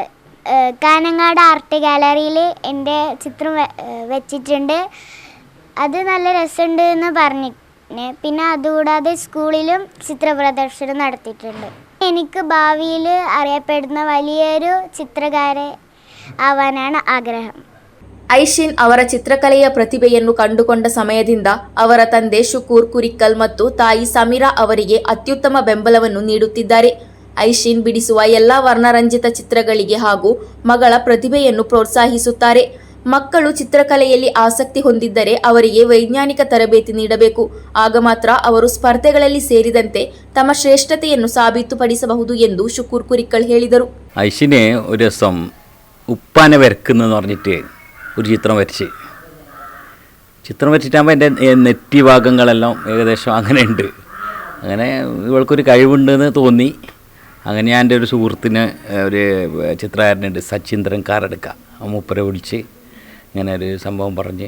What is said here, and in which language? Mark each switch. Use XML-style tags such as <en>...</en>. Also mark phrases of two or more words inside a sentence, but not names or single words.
<ml>കാനങ്ങാട് ആർട്ട് ഗാലറിയിൽ എൻ്റെ ചിത്രം വെച്ചിട്ടുണ്ട്. അത് നല്ല രസമുണ്ട് എന്ന് പറഞ്ഞു. പിന്നെ അതുകൂടാതെ സ്കൂളിലും ചിത്ര പ്രദർശനം നടത്തിയിട്ടുണ്ട്. എനിക്ക് ഭാവിയിൽ അറിയപ്പെടുന്ന വലിയൊരു ചിത്രകാരി ആവാനാണ് ആഗ്രഹം.</ml> <kn>ಐಶಿನ್ ಅವರ ಚಿತ್ರಕಲೆಯ ಪ್ರತಿಭೆಯನ್ನು ಕಂಡುಕೊಂಡ ಸಮಯದಿಂದ ಅವರ ತಂದೆ ಶುಕೂರ್ ಕುರಿಕ್ಕಲ್ ಮತ್ತು ತಾಯಿ ಸಮೀರಾ ಅವರಿಗೆ ಅತ್ಯುತ್ತಮ ಬೆಂಬಲವನ್ನು ನೀಡುತ್ತಿದ್ದಾರೆ. ಐಶಿನ್ ಬಿಡಿಸುವ ಎಲ್ಲ ವರ್ಣರಂಜಿತ ಚಿತ್ರಗಳಿಗೆ ಹಾಗೂ ಮಗಳ ಪ್ರತಿಭೆಯನ್ನು ಪ್ರೋತ್ಸಾಹಿಸುತ್ತಾರೆ. ಮಕ್ಕಳು ಚಿತ್ರಕಲೆಯಲ್ಲಿ ಆಸಕ್ತಿ ಹೊಂದಿದ್ದರೆ ಅವರಿಗೆ ವೈಜ್ಞಾನಿಕ ತರಬೇತಿ ನೀಡಬೇಕು. ಆಗ ಮಾತ್ರ ಅವರು ಸ್ಪರ್ಧೆಗಳಲ್ಲಿ ಸೇರಿದಂತೆ ತಮ್ಮ ಶ್ರೇಷ್ಠತೆಯನ್ನು ಸಾಬೀತುಪಡಿಸಬಹುದು ಎಂದು ಶುಕೂರ್ ಕುರಿಕ್ಕಲ್ ಹೇಳಿದರು.</kn> <ml>ഐഷിനെ ഒരു ദിവസം ഉപ്പാനെ വരക്കുന്നെന്ന് പറഞ്ഞിട്ട് ഒരു ചിത്രം വരച്ചിട്ടാകുമ്പോൾ എൻ്റെ നെറ്റി ഭാഗങ്ങളെല്ലാം ഏകദേശം അങ്ങനെ ഉണ്ട്. അങ്ങനെ ഇവൾക്കൊരു കഴിവുണ്ടെന്ന് തോന്നി. അങ്ങനെ ഞാൻ എൻ്റെ ഒരു സുഹൃത്തിന്, ഒരു ചിത്രകാരനുണ്ട് സച്ചിന്ദ്രൻ കാറെടുക്ക, മൂപ്പരെ വിളിച്ച് ഇങ്ങനെ ഒരു സംഭവം പറഞ്ഞ്.</ml>